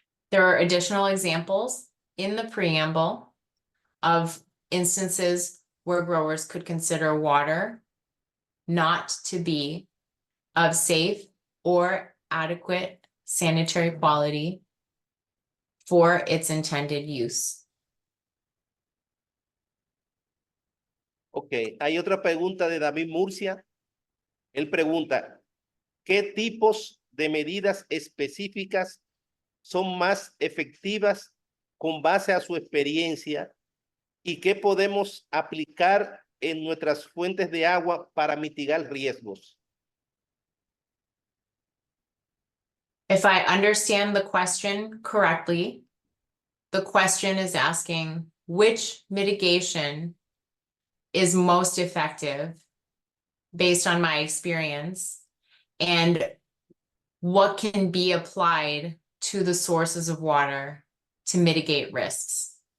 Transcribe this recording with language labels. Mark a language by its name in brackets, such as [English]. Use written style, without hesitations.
[English] There are additional examples in the preamble of instances where growers could consider water not to be of safe or adequate sanitary quality for its intended use. [Spanish] Ok, hay otra pregunta de David Murcia. Él pregunta, ¿qué tipos de medidas específicas son más efectivas con base a su experiencia y qué podemos aplicar en nuestras fuentes de agua para mitigar riesgos? [English] If I understand the question correctly, the question is asking which mitigation is most effective based on my experience and what can be applied to the sources of water to mitigate risks.